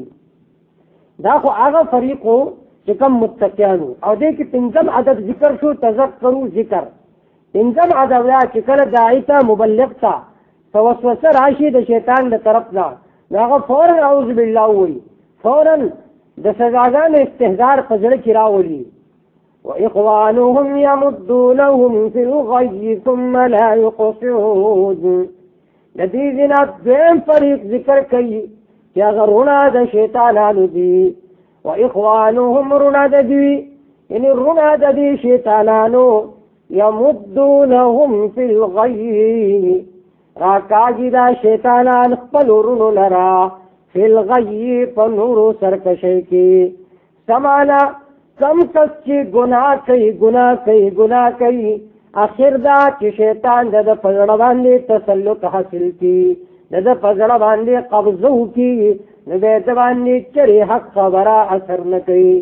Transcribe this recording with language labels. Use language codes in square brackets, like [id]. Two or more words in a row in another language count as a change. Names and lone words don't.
[ps] دا خو هغه فریق و چې کوم متقیانو او دې کې پنځم عدد ذکر شو تذکرو ذکر. پنځم عدد دا چې کله داعی ته مبلغ ته توسوسه راشي د شیطان د طرف نه نو هغه فوراً [ar] اعوذ بالله [ps] وایي فوراً د سزاګانو استحضار په زړه کې راولي. [ar] وإخوانهم يمدونهم في الغي ثم لا يقصرون. [ps] د دې ځنا دویم فریق ذکر کوي چې هغه رونه د شیطانانو دي. وإخوانهم رونه د دوی یعنې رونه د دې شیطانانو [ar] يمدونهم في الغي [ps] راکاږي دا شیطانان خپل رونو لرا [ar] فی الغی [ps] په نورو سرکشۍ کې. سمانا کم کس چې ګناه کوي اخر دا چې شیطان د په زړه باندې تسلط حاصل کړي د په زړه باندې قبضه وکړي نو د ده باندې چرې حق خبره اثر نه کوي.